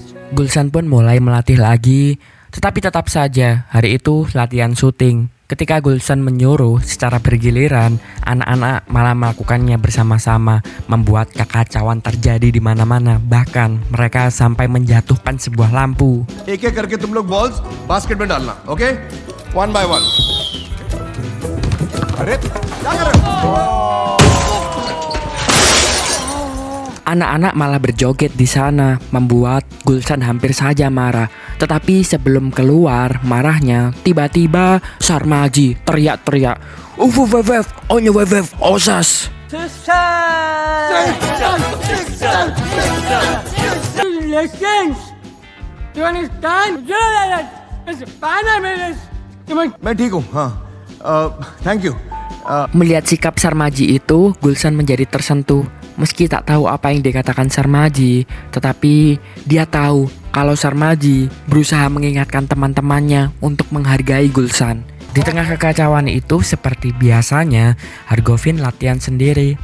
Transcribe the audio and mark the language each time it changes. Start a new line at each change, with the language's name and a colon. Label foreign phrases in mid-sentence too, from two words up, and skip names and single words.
Indonesian: Gulsan pun mulai melatih lagi, tetapi tetap saja hari itu latihan syuting. Ketika Gulsan menyuruh secara bergiliran, anak-anak malah melakukannya bersama-sama, membuat kekacauan terjadi di mana-mana. Bahkan mereka sampai menjatuhkan sebuah lampu.
Hindi: एक एक करके तुम लोग बॉल्स बास्केट में डालना, ओके?
English: one by one.
Hindi: अरे क्या कर रहे हो?
Indonesian: Anak-anak malah berjoget di sana, membuat Gulsan hampir saja marah. Tetapi sebelum keluar marahnya, tiba-tiba Sarmaji teriak-teriak, "Uvuvvv, onyuvvv, osas!"
English: Lessons. You understand? It's Spanish.
Hindi: मैं ठीक हूँ, हाँ।
English: thank you.
Indonesian: Melihat sikap Sarmaji itu, Gulsan menjadi tersentuh. Meski tak tahu apa yang dikatakan Sarmaji, tetapi dia tahu kalau Sarmaji berusaha mengingatkan teman-temannya untuk menghargai Gulsan. Di tengah kekacauan itu, seperti biasanya, Hargovin latihan sendiri.